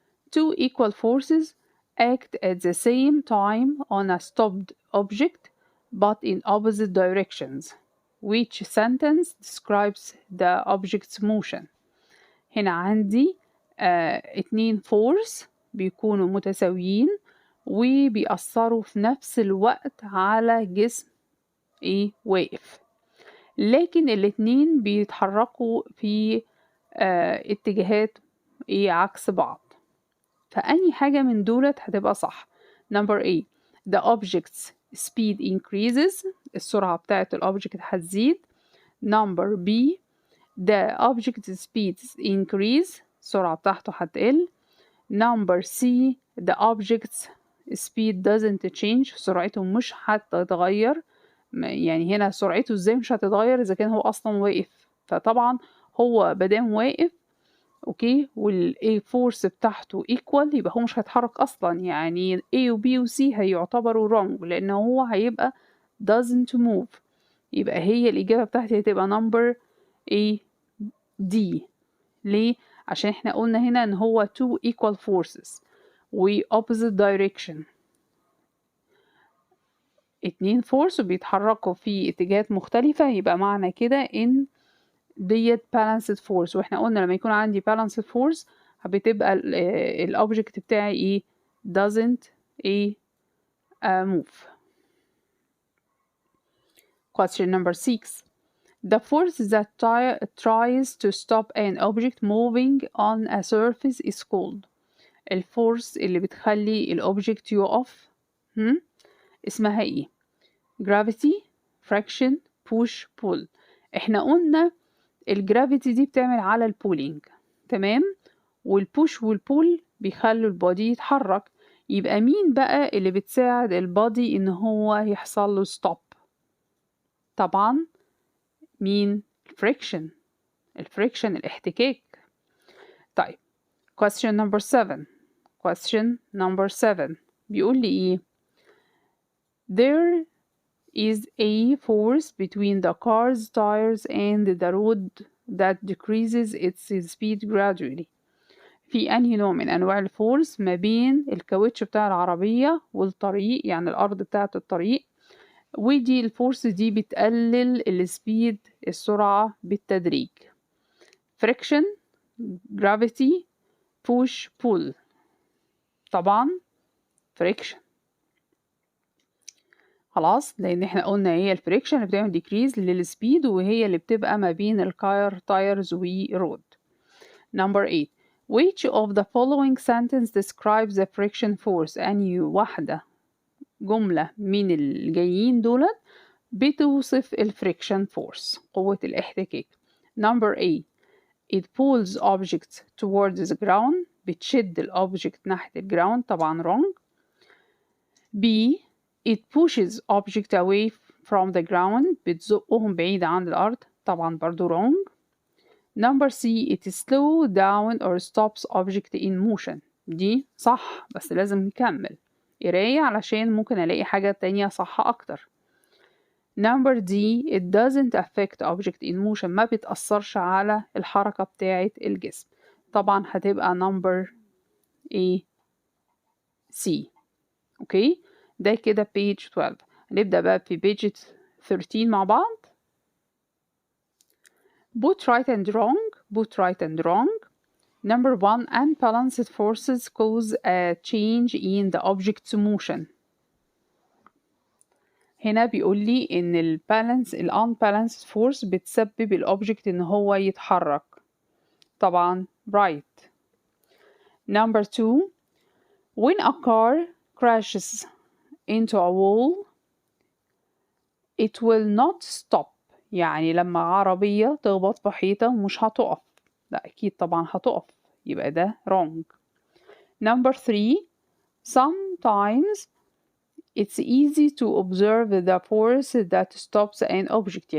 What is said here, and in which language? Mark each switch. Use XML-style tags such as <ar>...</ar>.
<en>Two equal forces act at the same time on a stopped object but in opposite directions. Which sentence describes the object's motion؟</en> <ar>هنا عندي اتنين فورس بيكونوا متساويين وبيأثروا في نفس الوقت على جسم ايه واقف، لكن الاتنين بيتحركوا في اتجاهات ايه عكس بعض. فأي حاجة من دولت هتبقى صح.</ar> <en>number A. the object's speed increases،</en> <ar>السرعة بتاعت الأوبجكت هتزيد.</ar> <en>number B. the object's speed increase،</en> <ar>السرعة بتاعته هتقل.</ar> <en>number C. the object's speed doesn't change،</en> <ar>سرعته مش هتتغير. يعني هنا سرعته ازاي مش هتتغير إذا كان هو أصلا واقف؟ فطبعا هو مادام واقف اوكي والاي فورس بتاعته equal يبقى هو مش هيتحرك اصلا، يعني A و B و C هيعتبروا wrong لان هو هيبقى</ar> <en>doesn't move.</en> <ar>يبقى هي الإجابة بتاعتي هتبقى number A D. ليه؟ عشان احنا قلنا هنا ان هو two equal forces و opposite direction، اتنين فورس وبيتحركوا في اتجاهات مختلفة، يبقى معنى كده ان ديت balanced force. واحنا قلنا لما يكون عندي balanced force بتبقى الأوبجكت بتاعي ايه</ar> <en>doesn't move. Question number 6. The force that tries to stop an object moving on a surface is called.</en> <ar>الفورس اللي بتخلي الأوبجكت يقف اسمها ايه؟ gravity، friction، push، pull. احنا قلنا الجرافيتي دي بتعمل على البولينج، تمام، والبوش والبول بيخلوا البودي يتحرك. يبقى مين بقى اللي بتساعد البودي ان هو يحصل له ستوب؟ طبعا مين؟ الفريكشن، الاحتكاك. طيب question number 7. question number 7 بيقول لي ايه؟</ar> <en>There is a force between the car's tires and the road that decreases its speed gradually.</en> <ar>في أنهي نوع من أنواع الفورس ما بين الكاوتش بتاع العربية والطريق، يعني الأرض بتاعة الطريق، ودي الفورس دي بتقلل السبيد، السرعة بالتدريج.</ar> <en>friction، gravity، push، pull.</en> <ar>طبعا friction. خلاص، لأن احنا قلنا هي الفريكشن اللي بتعمل decrease للسبيد، وهي اللي بتبقى ما بين الكاير تايرز ورود.</ar> <en>Number 8. Which of the following sentence describes the friction force؟</en> <ar>أنهي واحدة جملة من الجايين دولت بتوصف الفريكشن فورس، قوة الاحتكاك.</ar> <en>Number A. It pulls objects towards the ground.</en> <ar>بتشد الأوبجكت ناحية الجراوند، طبعا wrong.</ar> <en>B. It pushes object away from the ground.</en> <ar>بتزقهم بعيد عن الأرض، طبعا برضو wrong.</ar> <en>Number C. It slows down or stops object in motion.</en> <ar>دي صح، بس لازم نكمل قراية علشان ممكن ألاقي حاجة تانية صح أكتر. Number D.</ar> <en>It doesn't affect object in motion.</en> <ar>ما بتأثرش على الحركة بتاعة الجسم، طبعا هتبقى number A C. اوكي، ده كده page 12. هنبدأ بقى في page 13 مع بعض.</ar> <en>Both right and wrong. both right and wrong. Number 1. Unbalanced forces cause a change in the object's motion.</en> <ar>هنا بيقول لي إن unbalanced force بتسبب الأوبجكت إن هو يتحرك، طبعا right.</ar> <en>Number 2. When a car crashes into a wall it will not stop.</en> <ar>يعني لما عربية تخبط في حيطة مش هتقف، لا أكيد طبعا هتقف، يبقى ده wrong.</ar> <en>Number 3. Sometimes it's easy to observe the force that stops an object.</en>